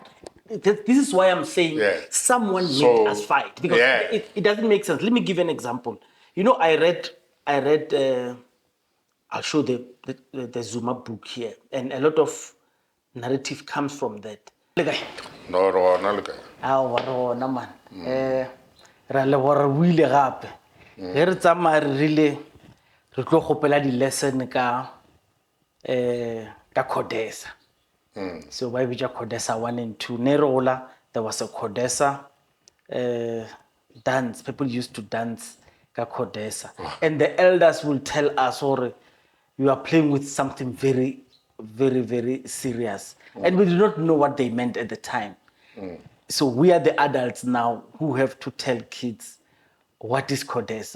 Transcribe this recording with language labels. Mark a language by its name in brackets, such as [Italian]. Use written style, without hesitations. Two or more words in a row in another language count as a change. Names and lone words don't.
[English] This is why I'm saying someone made us fight, because it doesn't make sense. Let me give an example. You know, I read. I'll show the Zuma book here, and a lot of narrative comes from that. No, man. [Northern Sotho] Ra le gore o ile gape. Ge re tsamaya re rile re tlo gopela di lesson ka CODESA. So ba bitsa CODESA 1 and 2. [English] Nerola, there was a CODESA dance. People used to dance ka CODESA. And the elders will tell us, or you are playing with something very, very, very serious. And we do not know what they meant at the time. So we are the adults now who have to tell kids what is CODESA.